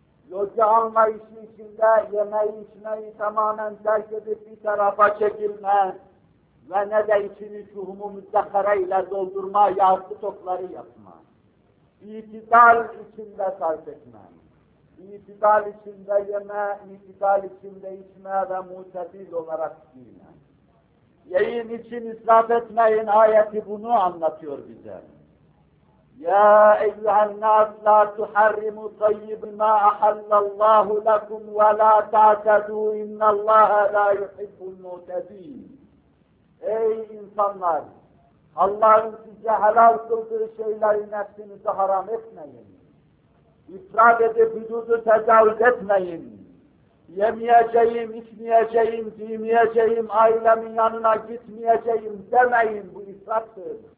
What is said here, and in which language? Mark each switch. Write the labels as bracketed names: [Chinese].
[Turkish] Loca anlayışı içinde yemeği içmeyi tamamen terk edip bir tarafa çekilme ve ne de içini şuhumu müzdekere ile doldurma yahut stokları yapma. İtidal içinde sarf etme. İtidal içinde yeme, itidal içinde içme ve mutedil olarak giyme. Yiyin için israf etmeyin ayeti bunu anlatıyor bize. [Arabic] يَا اَيُّهَا النَّاسُ لَا تُحَرِّمُوا طَيِّبَ مَا أَحَلَّ اللَّهُ لَكُمْ وَلَا تَعْتَدُوا إِنَّ اللَّهَ لَا يُحِبُّ الْمُعْتَدِينَ [Turkish] Ey insanlar! Allah'ın size helal kıldığı şeyleri nefsinize haram etmeyin. İfrat edip hududu tecavüz etmeyin. Yemeyeceğim, içmeyeceğim, giymeyeceğim, ailemin yanına gitmeyeceğim demeyin. Bu israftır.